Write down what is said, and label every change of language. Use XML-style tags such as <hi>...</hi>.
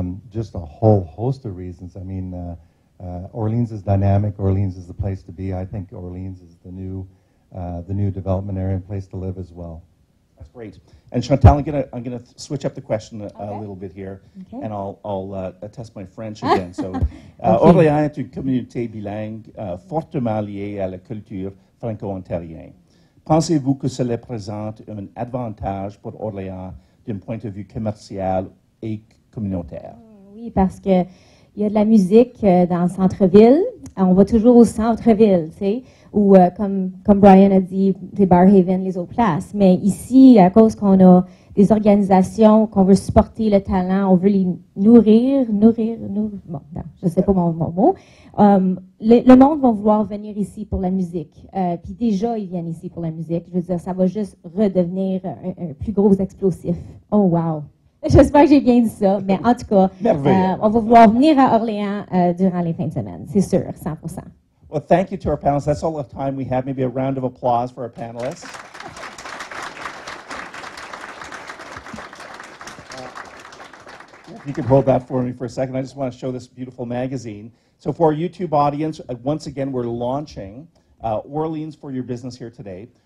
<en>Just a whole host of reasons. I mean, Orleans is dynamic. Orleans is the place to be. I think Orleans is the new development area and place to live as well. That's great. And Chantal, I'm gonna switch up the question a little bit here, and I'll test my French again.</en> <fr>So, Orléans est une communauté bilingue fortement liée à la culture franco-ontarienne. Pensez-vous que cela présente un avantage pour Orléans d'un point de vue commercial et communautaire? Oui, parce que il y a de la musique dans le centre-ville. On va toujours au centre-ville, tu sais, ou comme Brian a dit, des Barhaven, les autres places. Mais ici, à cause qu'on a des organisations, qu'on veut supporter le talent, on veut les nourrir, bon, non, je sais pas mon mot. Le monde va vouloir venir ici pour la musique. Puis déjà, ils viennent ici pour la musique. Je veux dire, ça va juste redevenir un plus gros explosif.</fr> <en>Oh, wow!</en> <fr>J'espère que j'ai bien dit ça, mais en tout cas, on va vouloir venir à Orléans durant les fins de semaine, c'est sûr, 100%.</fr> <en>Well, thank you to our panelists. That's all the time we have. Maybe a round of applause for our panelists. If you could hold that for me for a second, I just want to show this beautiful magazine. So for our YouTube audience, once again, we're launching Orleans for Your Business here today.</en>